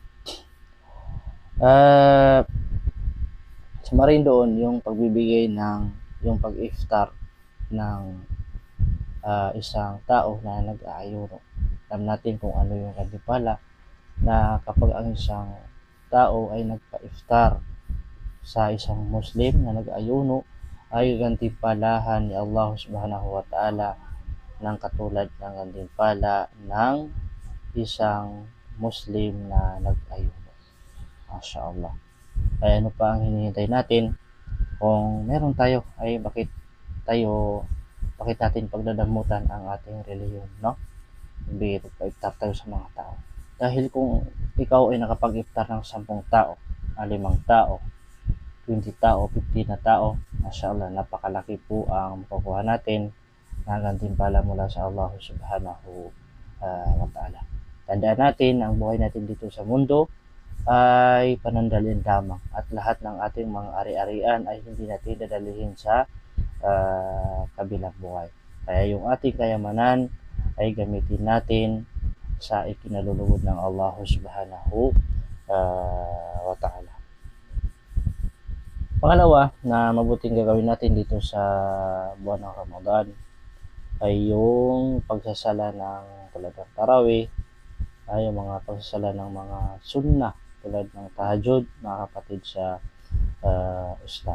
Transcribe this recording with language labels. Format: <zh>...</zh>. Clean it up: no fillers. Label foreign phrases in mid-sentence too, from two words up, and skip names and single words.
<tl>Sama rin doon yung pagbibigay ng yung pag-iftar ng isang tao na nag-aayuno. Alam natin kung ano yung kadipala na kapag ang isang tao ay nagpa-iftar sa isang Muslim na nag-ayuno, ay gantimpalahan ni Allah</tl> <ar>سبحانه وتعالى</ar> <tl>ng katulad ng gantimpala ng isang Muslim na nag-ayuno.</tl> <ar>ما شاء الله.</ar> <tl>Kaya ano pa ang hinihintay natin? Kung meron tayo, ay bakit natin pagdadamutan ang ating reliyon, no? Bigay pag-iftar tayo sa mga tao. Dahil kung ikaw ay nakapag-iftar ng 10 tao, 5 tao, 20 tao, 50 na tao,</tl> <ar>ما شاء الله,</ar> <tl>napakalaki po ang makukuha natin na gantimpala mula sa Allah</tl> <ar>سبحانه وتعالى.</ar> <tl>Tandaan natin, ang buhay natin dito sa mundo ay panandalin lamang at lahat ng ating mga ari-arian ay hindi natin dadalhin sa kabilang buhay. Kaya yung ating kayamanan ay gamitin natin sa ikinalulugod ng Allah</tl> <ar>سبحانه وتعالى.</ar> <tl>Pangalawa na mabuting gagawin natin dito sa buwan ng Ramadan ay yung pagsasala ng tulad ng tarawih, ay yung mga pagsasala ng mga sunnah tulad ng tahajjud, mga kapatid, sa Islam.</tl>